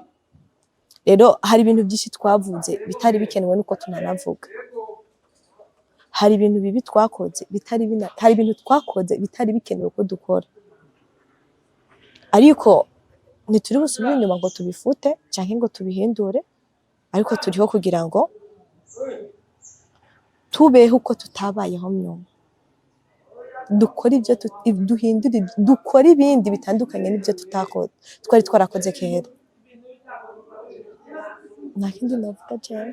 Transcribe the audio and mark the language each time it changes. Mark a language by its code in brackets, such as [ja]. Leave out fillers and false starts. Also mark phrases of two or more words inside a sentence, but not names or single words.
[rn] Rero hari ibintu byinshi twavuze bitari bikenewe nuko tunanavuga. Hari ibintu bibi twakoze hari ibintu twakoze bitari bikenewe ko dukora, ariko ntituri busubire inyuma ngo tubifute canke ngo tubihindure, ariko turiho kugira ngo tubeho uko tutabayeho nyuma, dukora ibyo duhindure, dukora ibindi bitandukanye n'ibyo tutakoze twari twarakoze kera. Nta kindi navuga cyane.